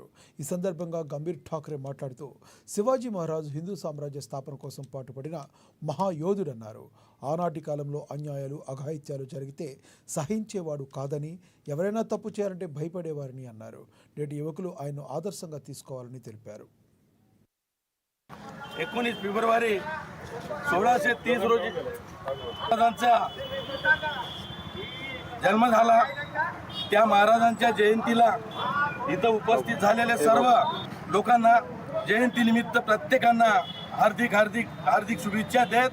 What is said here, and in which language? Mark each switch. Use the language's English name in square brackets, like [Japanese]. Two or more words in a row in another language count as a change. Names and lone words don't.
[Telugu] ఈ సందర్భంగా గంభీర్ ఠాక్రే మాట్లాడుతూ శివాజీ మహారాజ్ హిందూ సామ్రాజ్య స్థాపన కోసం పాటుపడిన మహాయోధుడన్నారు. ఆనాటి కాలంలో అన్యాయాలు, అఘాయిత్యాలు జరిగితే సహించేవాడు కాదని, ఎవరైనా తప్పు చేయాలంటే భయపడేవారని అన్నారు. నేటి యువకులు ఆయన్ను ఆదర్శంగా తీసుకోవాలని తెలిపారు. [Marathi] 19 फेब्रुवारी 1630 रोजी महाराजांचा जन्म झाला. त्या महाराजांच्या जयंतीला इथं उपस्थित झालेल्या सर्व लोकांना जयंतीनिमित्त प्रत्येकांना हार्दिक हार्दिक हार्दिक शुभेच्छा देत.